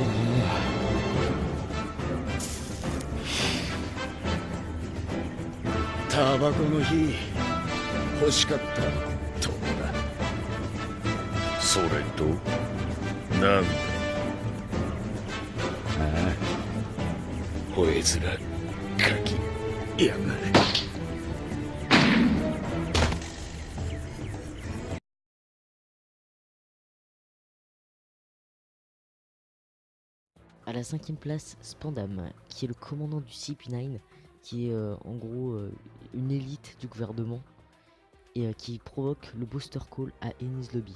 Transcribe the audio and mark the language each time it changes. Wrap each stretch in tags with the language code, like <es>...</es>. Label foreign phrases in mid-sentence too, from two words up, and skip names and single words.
<ja>タバコの火欲しかったとだ。それとなんだ。吠え面かきやがれ。</ja> <fr>À la 5ème place, Spandam, qui est le commandant du CP9, qui est en gros une élite du gouvernement, et qui provoque le Booster Call à Enies Lobby.</fr>